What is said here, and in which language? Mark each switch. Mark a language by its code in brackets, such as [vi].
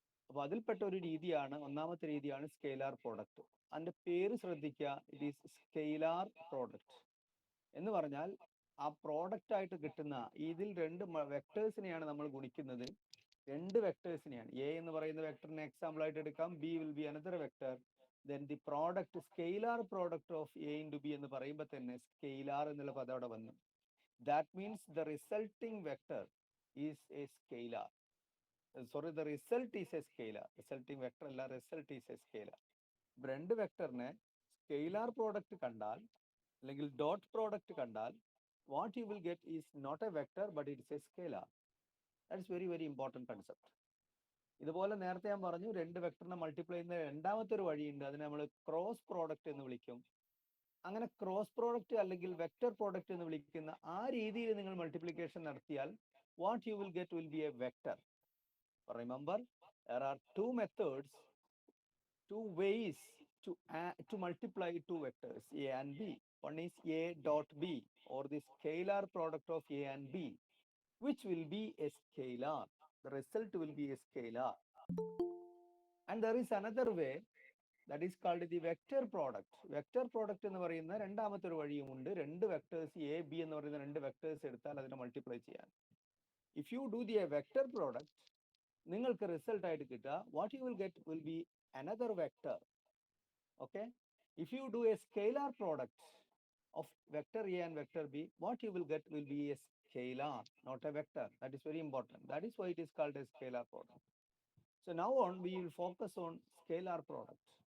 [ml] അപ്പോൾ അതിൽപ്പെട്ട ഒരു രീതിയാണ്, ഒന്നാമത്തെ രീതിയാണ് സ്കെയിലാർ പ്രോഡക്റ്റ്. അതിന്റെ പേര് ശ്രദ്ധിക്കുക, [en] it is [ml] സ്കെയിലാർ പ്രോഡക്റ്റ് എന്ന് പറഞ്ഞാൽ ആ പ്രോഡക്റ്റ് ആയിട്ട് കിട്ടുന്ന ഇതിൽ രണ്ട് വെക്ടേഴ്സിനെയാണ് നമ്മൾ ഗുണിക്കുന്നത്. രണ്ട് വെക്ടേഴ്സിനെയാണ്. എ എന്ന് പറയുന്ന വെക്ടറിനെ എക്സാമ്പിൾ ആയിട്ട് എടുക്കാം, [en] B will be another vector. then the product, scalar product of a into b [ml] എന്ന് പറയുമ്പോൾ തന്നെ സ്കെയിലാർ എന്നുള്ള പദം അവിടെ വന്നു. [en] that means the resulting vector is a scalar. the result is a scalar. resulting vector അല്ല, result is a scalar. [ml] രണ്ട് വെക്ടറിനെ scalar product കണ്ടാൽ [en] അല്ലെങ്കിൽ dot product കണ്ടാൽ what you will get is not a vector but it's a scalar. that is very important concept. [ml] ഇതുപോലെ നേരത്തെ ഞാൻ പറഞ്ഞു, രണ്ട് വെക്ടറിനെ മൾട്ടിപ്ലൈ ചെയ്യുന്ന രണ്ടാമത്തെ ഒരു വഴിയുണ്ട്, അതിനെ നമ്മൾ ക്രോസ് പ്രോഡക്റ്റ് എന്ന് വിളിക്കും. അങ്ങനെ ക്രോസ് പ്രോഡക്റ്റ് അല്ലെങ്കിൽ വെക്ടർ പ്രോഡക്റ്റ് എന്ന് വിളിക്കുന്ന ആ രീതിയിൽ നിങ്ങൾ മൾട്ടിപ്ലിക്കേഷൻ നടത്തിയാൽ [en] What you will get will be a vector. Remember, there are two methods, two ways to multiply two vectors a and b. One is a dot b or the scalar product of a and b, which will be a scalar. The result will be a scalar. And there is another way, that is called the vector product. [ml] Vector product എന്ന് പറയുന്ന രണ്ടാമത്തെ ഒരു വഴിയുമുണ്ട്. രണ്ട് vectors A B എന്ന് പറയുന്ന രണ്ട് vectors എടുത്താൽ അതിനെ മൾട്ടിപ്ലൈ ചെയ്യാൻ. [en] if you do the vector product, [ml] നിങ്ങൾക്ക് റിസൾട്ട് ആയിട്ട് കിട്ടുക [en] What you will get will be another vector. Okay, if you do a scalar product of vector a and vector b, what you will get will be a scalar, not a vector. That is very important. That is why it is called a scalar product. So now on we will focus on scalar product.